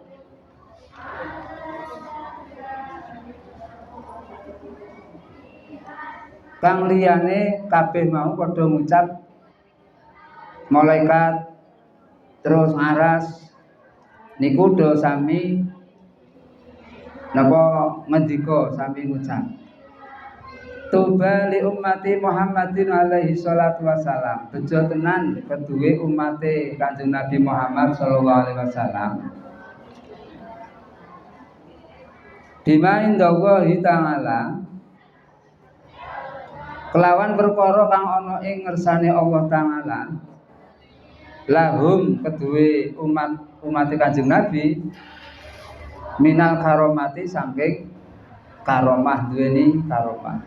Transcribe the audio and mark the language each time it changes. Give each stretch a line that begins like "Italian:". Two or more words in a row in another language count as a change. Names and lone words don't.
Javanese: kang liyane kabeh mau padha ngucap malaikat terus ngaras niku do sami napa ngendika sami ngucap
Arabic: طوبى لأمة محمد عليه الصلاة والسلام.
Javanese: Bejo tenan keduwe umate Kanjeng Nabi Muhammad
Arabic: صلى الله عليه وسلم بما عند الله تعالى
Javanese: kelawan perkara kang ana ing ngersane Allah taala lahum keduwe umat Kanjeng Nabi
Arabic: من الكرامات
Javanese: saking karomah, duweni karomah.